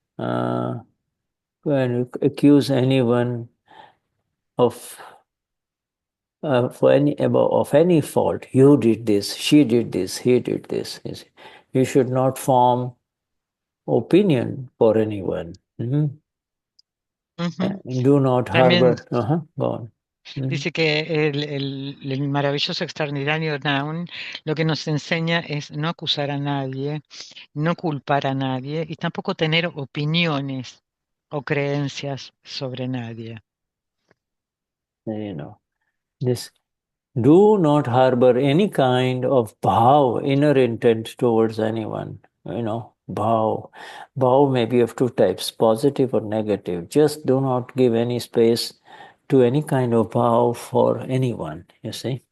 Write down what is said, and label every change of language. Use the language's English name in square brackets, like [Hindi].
[English] When you accuse anyone of any fault, you did this, she did this, he did this. You should not form opinion for anyone. Ujú. Do not [Spanish] También [English] harbor. Go on. [Spanish] dice que el maravilloso extraordinario Gnan lo que nos enseña es no acusar a nadie, no culpar a nadie y tampoco tener opiniones o creencias sobre nadie. [English] This do not harbor any kind of bhav, inner intent towards anyone. Bhav may be of two types, positive or negative. Just do not give any space to any kind of bhav for anyone, you see.